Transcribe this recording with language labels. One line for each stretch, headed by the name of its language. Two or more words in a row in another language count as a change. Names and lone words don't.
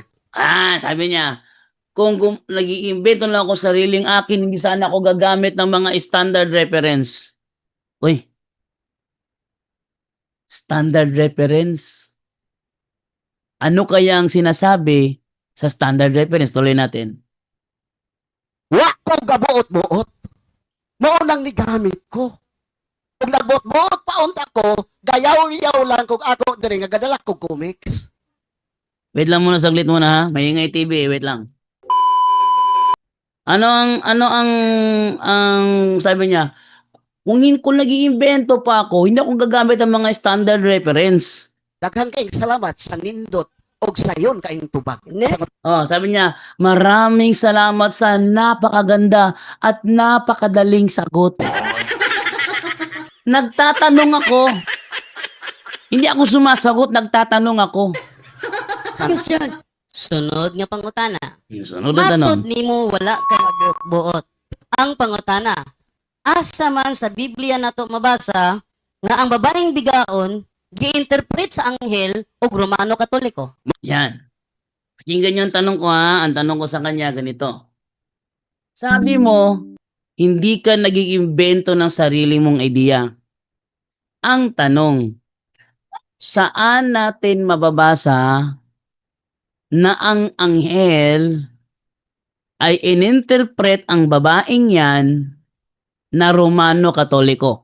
Filipino: Sabi niya, kung nag-iimbento lang ako sariling akin, hindi sana ako gagamit ng mga
English: standard reference.
Filipino: Uy,
English: standard reference?
Filipino: Ano kaya ang sinasabi sa
English: standard reference?
Filipino: Tuloy natin.
Cebuano: Wa ko gabuot-buot. Mao nang nigamit ko. Kung nagbuot-buot pa unta ko, gayaw-yaw lang kung ako diri nga gadala ko comics.
Filipino: Wait lang muna, saglit muna ha. Maingay TV, wait lang. Ano ang sabi niya? Kung nag-iimbento pa ako, hindi ako gagamit ng mga
English: standard reference.
Cebuano: Daghang kayong salamat sa nindot og sayon kayong tubag. Next.
Filipino: Sabi niya, maraming salamat sa napakaganda at napakadaling sagot. Nagtatanong ako. Hindi ako sumasagot, nagtatanong ako. Question.
Cebuano: Sunod nga pangutana.
Filipino: Yung sunod na tanong.
Cebuano: Matod nimo wala ka nabuot. Ang pangutana, asa man sa Biblia nato mabasa nga ang babaeng bigaon gi-interpret sa anghel o Romano Katoliko.
Filipino: Yan. Pakinggan niyo ang tanong ko ha. Ang tanong ko sa kanya ganito. Sabi mo, hindi ka nag-iimbento ng sarili mong ideya. Ang tanong, saan natin mababasa na ang anghel ay ininterpret ang babaeng yan na Romano Katoliko?